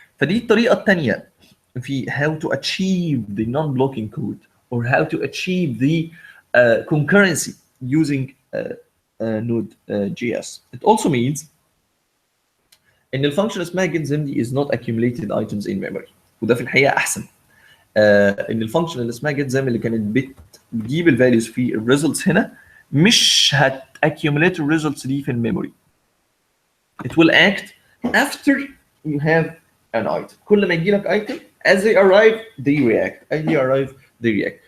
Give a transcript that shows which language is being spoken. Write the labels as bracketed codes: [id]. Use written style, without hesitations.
[ar] فدي الطريقة الثانية في [en] how to achieve the non-blocking code or how to achieve the concurrency using Node.js. It also means [ar] ان الفانكشن اسمها getDen دي [en] is not accumulated items in memory، [ar] وده في الحقيقه احسن. ان الفانكشن اللي اسمها getDen اللي كانت بتجيب الفاليوز في الريزلتس هنا مش هت accumulate الريزلتس دي في الميموري. [en] It will act after you have an item. [ar] كل ما يجي لك item [en] as they arrive they react. [ar] as they arrive they react.